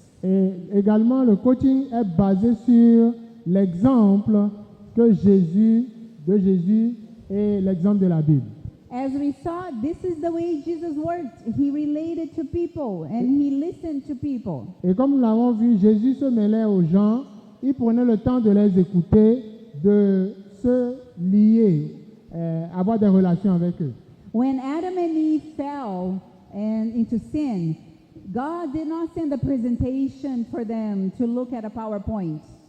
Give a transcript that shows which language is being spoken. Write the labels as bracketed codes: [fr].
[fr] Et également, le coaching est basé sur l'exemple de Jésus et l'exemple de la Bible. [en] As we saw, this is the way Jesus worked. He related to people and he listened to people. [fr] Et comme nous l'avons vu, Jésus se mêlait aux gens, il prenait le temps de les écouter, de se lier, avoir des relations avec eux. [en] When Adam and Eve fell and into sin, God did not send a presentation for them to look at a PowerPoint.